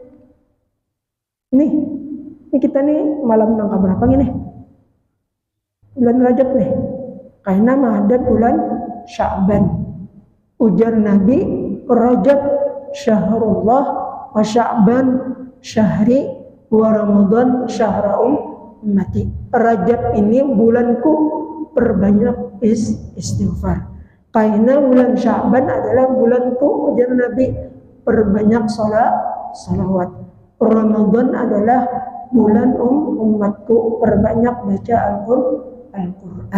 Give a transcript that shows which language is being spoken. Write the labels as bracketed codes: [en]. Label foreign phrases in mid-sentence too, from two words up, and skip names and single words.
[bjn] Nih kita nih malam nang berapa nih? Bulan Rajab nih. Karena ada bulan Sya'ban. Ujar Nabi, [ar] رجب شهر الله وشعبان شهري ورمضان شهر أمتي. [id] Rajab ini bulanku, perbanyak istighfar. Karena bulan Sya'ban adalah bulanku, ujar Nabi, perbanyak salawat. Ramadan adalah bulan umatku, perbanyak baca Al-Quran.